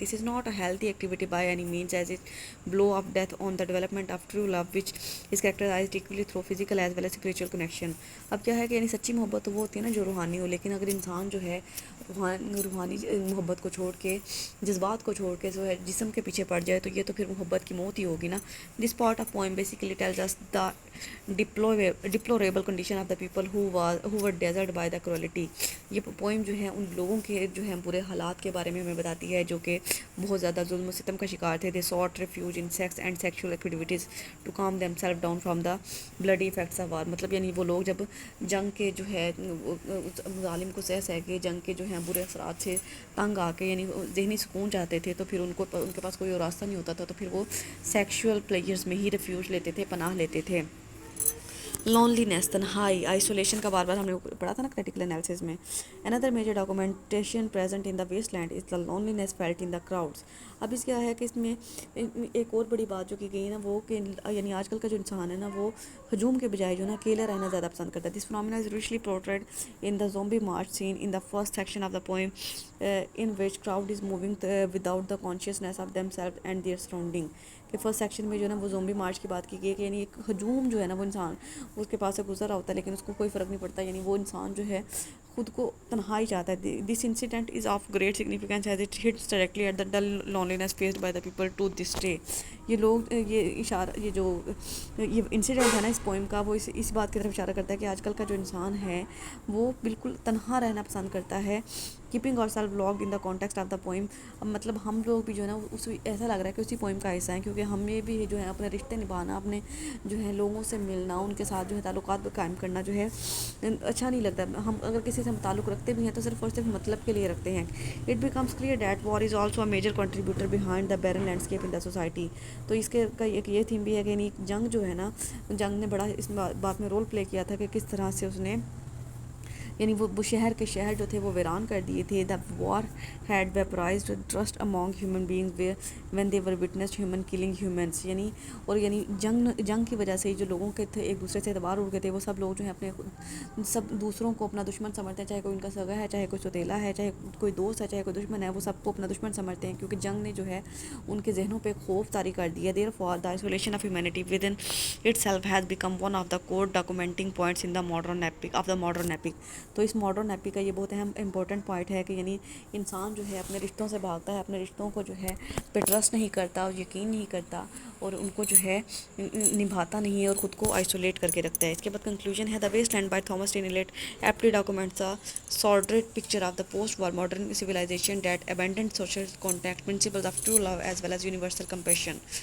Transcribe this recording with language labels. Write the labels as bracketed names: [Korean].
[English] This is not a healthy activity by any means as it blow of death on the development of true love which is characterized equally through physical as well as spiritual connection. [Urdu] اب کیا ہے کہ یعنی سچی محبت تو وہ ہوتی ہے نا جو روحانی ہو، لیکن اگر انسان جو ہے روحانی محبت کو چھوڑ کے جذبات کو چھوڑ کے جو ہے جسم کے پیچھے پڑ جائے تو یہ تو پھر محبت کی موت ہی ہوگی نا. [English] This part of poem basically tells us the deplorable condition of the people who were deserted by the cruelty. [Urdu] یہ پوئم جو ہے ان لوگوں کے جو ہے برے حالات کے بارے میں ہمیں بتاتی ہے جو کہ بہت زیادہ ظلم و ستم کا شکار تھے. [English] They sought refuge in sex and sexual activities to calm themselves down from the bloody effects of war. [Urdu] مطلب یعنی وہ لوگ جب جنگ کے جو ہے ظالم کو سہ کے جنگ کے جو ہیں برے اثرات سے تنگ آ کے یعنی ذہنی سکون چاہتے تھے تو پھر ان کے پاس کوئی اور راستہ نہیں ہوتا تھا تو پھر وہ سیکشول پلیئرز میں ہی ریفیوج لیتے تھے، پناہ لیتے تھے. لونلینس، تنہائی، آئسولیشن کا بار بار ہم نے پڑھا تھا نا کریٹیکل انالیسس میں. [English] Another major documentation present in the Waste Land is the loneliness felt in the crowds. [Urdu] اب اس کیا ہے کہ اس میں ایک اور بڑی بات جو کی گئی نا وہ کہ یعنی آج کل کا جو انسان ہے نا وہ ہجوم کے بجائے جو نا اکیلا رہنا زیادہ پسند کرتا ہے. [English] This phenomena is richly portrayed in the zombie march scene in the first section of the poem in which crowd is moving without the consciousness of themselves and their surrounding. [Urdu] کہ فرسٹ سیکشن میں جو ہے نا وہ زومبی مارچ کی بات کی گئی ہے کہ یعنی ایک ہجوم جو ہے نا وہ انسان اس کے پاس سے گزر رہا ہوتا ہے لیکن اس کو کوئی فرق نہیں پڑتا، یعنی وہ انسان جو ہے خود کو تنہائی چاہتا ہے. [English] This incident is of great significance as it hits directly at the dull loneliness faced by the people to this day. [Urdu] یہ لوگ یہ جو انسیڈنٹ ہے نا اس پوئم کا وہ اس بات کی طرف اشارہ کرتا ہے کہ آج کل کا جو انسان ہے وہ بالکل تنہا رہنا پسند کرتا ہے. [English] Keeping ourselves locked in the context of the poem. [Urdu] مطلب ہم لوگ بھی جو ہے نا ایسا لگ رہا ہے کہ اسی پوئم کا حصہ ہیں، کیونکہ ہمیں بھی جو ہے اپنے رشتے نبھانا، اپنے جو ہے لوگوں سے ملنا، ان کے ساتھ جو ہے تعلقات قائم کرنا جو ہے اچھا نہیں لگتا. ہم اگر کسی سے ہم تعلق رکھتے بھی ہیں تو صرف اور صرف مطلب کے لیے رکھتے ہیں. [English] It becomes clear that war is also a major contributor behind the barren landscape in the society. [Urdu] تو اس کے کا ایک یہ تھیم بھی ہے کہ یعنی جنگ جو ہے نا جنگ نے بڑا اس بات میں رول پلے کیا تھا کہ کس طرح سے اس نے یعنی وہ شہر کے شہر جو تھے وہ ویران کر دیے تھے. [English] The war had vaporized trust among human beings when they were witnessed human killing humans. [Urdu] اور جنگ کی وجہ سے جو لوگوں کے تھے ایک دوسرے سے اعتبار اڑ گئے تھے، وہ سب لوگ جو ہیں اپنے سب دوسروں کو اپنا دشمن سمجھتے ہیں، چاہے کوئی ان کا سگا ہے، چاہے کوئی سوتیلا ہے، چاہے کوئی دوست ہے، چاہے کوئی دشمن ہے، وہ سب کو اپنا دشمن سمجھتے ہیں کیونکہ جنگ نے جو ہے ان کے ذہنوں پہ خوف طاری کر دیا. [English] Therefore the isolation of humanity within itself has become one of the core documenting points in the modern epic. [Urdu] تو اس ماڈرن ایپک کا یہ بہت اہم امپورٹنٹ پوائنٹ ہے کہ یعنی انسان جو ہے اپنے رشتوں سے بھاگتا ہے، اپنے رشتوں کو جو ہے پہ ٹرسٹ نہیں کرتا اور یقین نہیں کرتا اور ان کو جو ہے نبھاتا نہیں ہے اور خود کو آئسولیٹ کر کے رکھتا ہے. اس کے بعد کنکلوژن ہے [English] The waste land by Thomas teeny let aptly documents the sordid picture of the post war modern civilisation that abandoned social contact principles of true love as well as universal compassion.